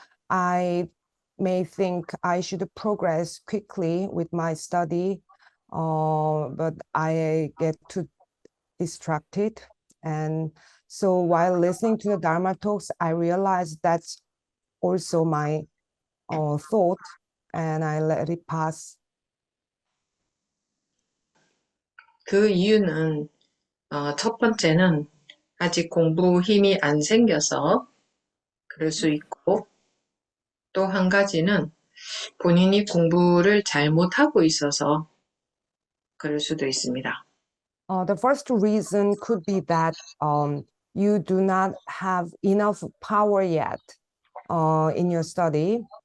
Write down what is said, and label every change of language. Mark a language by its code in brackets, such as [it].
[en] I may think I should progress quickly with my study, but I get too distracted. And so while listening to the Dharma talks, I realized that's also my thought, and I let it pass. [ko] 그 이유는 첫 번째는 아직 공부 힘이 안 생겨서 그럴 수 있고 또 한 가지는 본인이 공부를 잘못하고 있어서 그럴 수도 있습니다. [en] The first reason could be that you do not have enough power yet in your study.